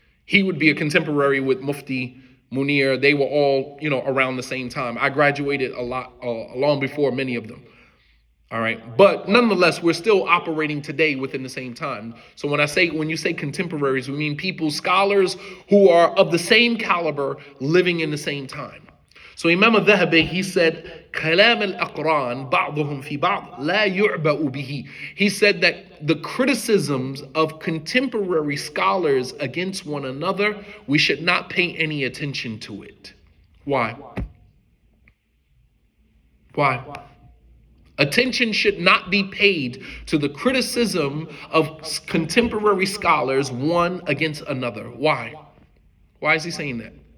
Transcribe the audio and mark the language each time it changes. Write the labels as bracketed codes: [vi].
[en] He would be a contemporary with Mufti Munir. They were all, around the same time. I graduated a lot long before many of them. All right. But nonetheless, we're still operating today within the same time. So when you say contemporaries, we mean people, scholars who are of the same caliber living in the same time. So Imam al-Dhahabi, he said, [ar] كلام الأقران بعضهم في بعض لا يعبأ به. [en] He said that the criticisms of contemporary scholars against one another, we should not pay any attention to it. Why? Why? Attention should not be paid to the criticism of contemporary scholars one against another. Why? Why is he saying that?